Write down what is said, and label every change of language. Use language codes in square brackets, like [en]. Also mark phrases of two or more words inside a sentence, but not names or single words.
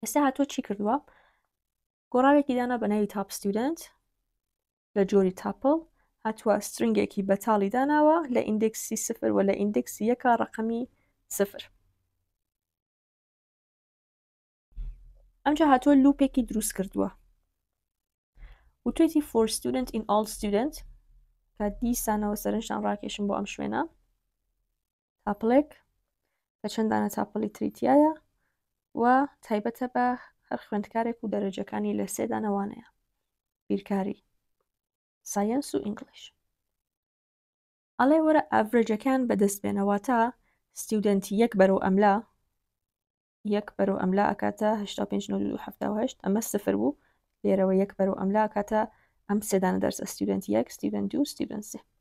[ckb] ئێستا هاتۆ چی کردووە گۆڕاوێکی دانا بە ناوی [en] top student [ckb] لە جۆری تاپل هاتووە سترنگێکی بەتاڵی داناوە لە ئیندێکسی سفر و لە ئیندێکسی یەکە ڕقمی سفر ئەمجا هاتووە لوپێکی دروست کردووە وتوێتی [en] for student in all student [ckb] کە دیسانەوە سەرنجتان ڕاکێشم بۆ ئەم شوێنە تاپڵێک کە چەندانە تاپڵی تریتیایە و تایبەتە بە هەر خوێندکارێک و دەرەجەکانی لە سێدانەوانەیە بیرکاری ساینس و ئینگلیش ئەڵێ وەرە ئەڤرێجەکان بەدەستبێنەوەتە ستودنتی یەک بەرەو ئەملا یەک بەرەو ئەملا ئەکاتە 85 ئەمە سفر بوو لێرەوە یەک بەرەو ئەملا ئەکاتە ئەم سێدانە دەرسە ستودنت یەک ستودنت دو ستودنت سێ